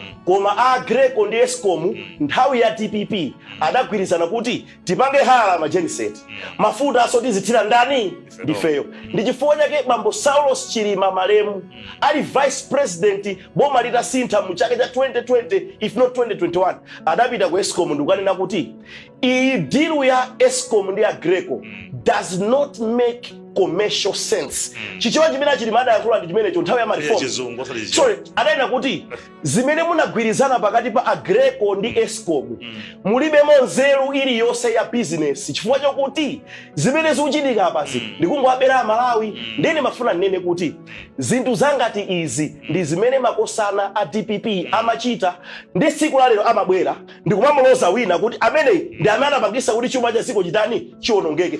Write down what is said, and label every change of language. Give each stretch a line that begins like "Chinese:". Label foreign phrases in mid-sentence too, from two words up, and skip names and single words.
Nyanja: Koma Agreco ndi Escom nthawi ya DPP adagwirizana kuti tipange hala ma genset mafuta aso tizithira ndani ndifeyo. Ndi chifukwa chake bambo Saulos Chilima Malemu ali
English: vice president
Nyanja: boma lita sintha mu chaka cha 2020
English: if not 2021
Nyanja: adapita ku Escom ndikanena kuti iyi deal ya Escom ndi Agreco
English: does not make commercial sense.
Nyanja: Chichewa chimene Chilima adayankhula ndi chimene nthawi ya mariform. Sorry, adaina kuti zimene munagwirizana pakati pa Agreco ndi Escom mulibe nzeru iliyonse ya business chifukwa chokuti zimene zikuchitika apazi ndikungowabera Malawi. Ndene mafuna nene kuti zinthu zangati izi ndi zimene makosana a DPP amachita ndi tsiku la lero amabwera ndikumamuloza wina kuti amene ndi amene anapangisa kuti chuma cha dziko chitani chiwonongeke.